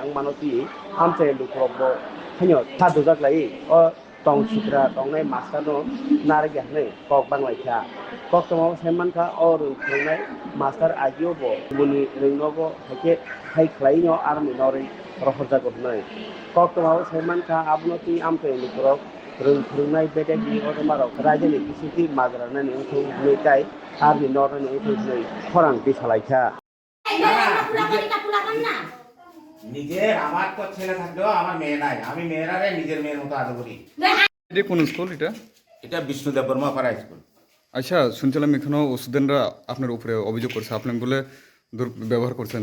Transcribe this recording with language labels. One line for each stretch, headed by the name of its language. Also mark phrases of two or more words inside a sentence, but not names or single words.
Kok Borok: Ang Manoti Amte Lukrobo Hanyo Taduzaklai or Tong Chitra Tongnai Mastano Nargahne Kokbanglaikha Kokbanglaikha Semanka or Rengfurnai Master Agiobo Muni Rengogo Hake Haiklaino Army Nori Rohorzagodnai Kokbanglaikha Semanka Abnoti Amte Lukrok Rengfurnai Bedek di Otomarok Rajani Kisiti Madrana Nengtu Nekai Army Nori Nengtu Korang Bisalaikha
Bangla: নিজের আমার তো ছেলে থাকলেও আমার মেয়ে নাই আমি মেয়েরারে নিজের মেয়ের মতো আদর করি এটা কোন স্কুল এটা এটা বিষ্ণু দেববর্মা পাড়া স্কুল আচ্ছা শুনছিলাম এখানেও স্টুডেন্টরা আপনার উপরে অভিযোগ করছে আপনি বলে দুর্ব্যবহার করছেন